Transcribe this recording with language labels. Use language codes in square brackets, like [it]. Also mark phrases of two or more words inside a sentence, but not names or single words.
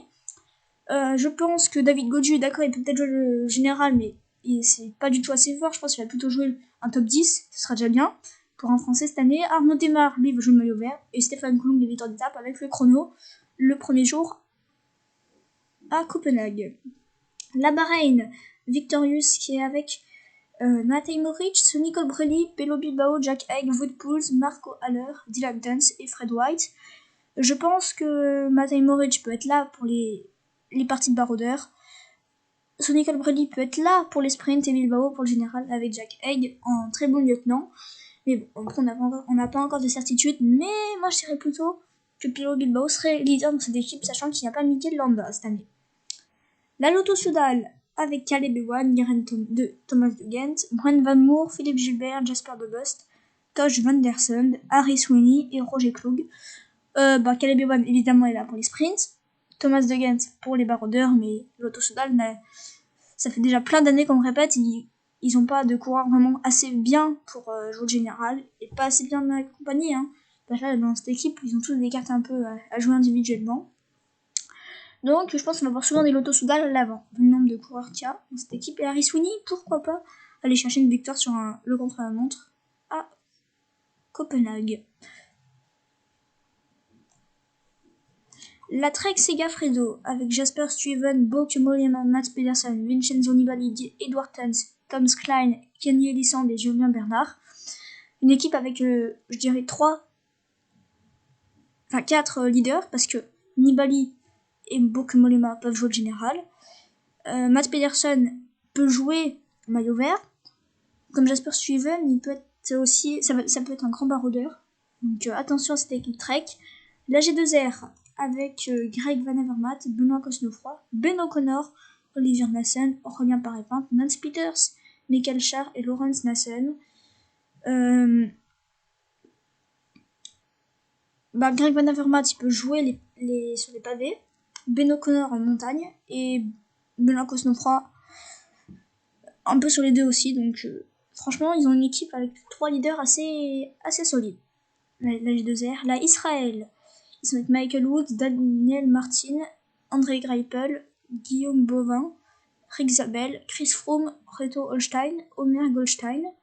[fr] Je pense que David Gaudu, d'accord, il peut peut-être jouer le général, mais c'est pas du tout assez fort. Je pense qu'il va plutôt jouer un top 10, ce sera déjà bien pour un Français cette année. Arnaud Démare, lui, va jouer le maillot vert, et Stéphane Coulomb, les victoires d'étape avec le chrono le premier jour à Copenhague. La Bahreïn, Victorious qui est avec Matej Moric, Sonny Colbrelli, Pello Bilbao, Jack Haig, Wout Poels, Marco Haller, Dylan Teuns et Fred White. Je pense que Matej Moric peut être là pour les parties de baroudeur. Sonny Colbrelli peut être là pour les sprints et Bilbao pour le général avec Jack Haig en très bon lieutenant. Mais bon, après on n'a pas encore de certitude, mais moi je dirais plutôt que Pello Bilbao serait leader dans cette équipe, sachant qu'il n'y a pas Mikel Landa cette année. La Lotto Soudal avec Caleb Ewan, Geraint Thomas de Ghent, Brent Van Moer, Philippe Gilbert, Jasper De Bust, Tosh Van Der Sund, Harry Sweeney et Roger Klug. Caleb Ewan évidemment est là pour les sprints, Thomas de Ghent pour les baroudeurs, mais Lotto Soudal, ça fait déjà plein d'années qu'on me répète, ils n'ont pas de coureurs vraiment assez bien pour jouer le général, et pas assez bien accompagnés. Là, dans cette équipe, ils ont tous des cartes un peu à jouer individuellement. Donc je pense qu'on va voir souvent des Lotto Soudal à l'avant, vu le nombre de coureurs qu'il y a dans cette équipe. Et Harry Sweeney, pourquoi pas aller chercher une victoire sur le contre-la-montre à Copenhague. La Trek Segafredo avec Jasper Stuyven, Bauke Mollema, Mats Pedersen, Vincenzo Nibali, Edward Teuns, Tom Klein, Kenny Elissand et Julien Bernard. Une équipe avec, je dirais, 4 leaders, parce que Nibali et Bauke Mollema peuvent jouer le général. Mats Pedersen peut jouer maillot vert. Comme Jasper Stuyven, il peut être aussi, ça peut être un grand baroudeur. Donc attention à cette équipe Trek. La G2R avec Greg Van Avermaet, Benoît Cosnefroy, Ben O'Connor, Olivier Nassen, Aurélien Paré-Pinte, Nance Peters, Michael Schär et Laurens Nassen. Greg Van Avermaet, il peut jouer sur les pavés, Ben O'Connor en montagne, et Benoît Cosnefroy un peu sur les deux aussi. Donc franchement, ils ont une équipe avec 3 leaders assez solides. La G2R. La Israël, ils sont avec Michael Woods, Daniel Martin, André Greipel, Guillaume Bovin, Rick Zabel, Chris Froome, Reto Holstein, Omer Goldstein.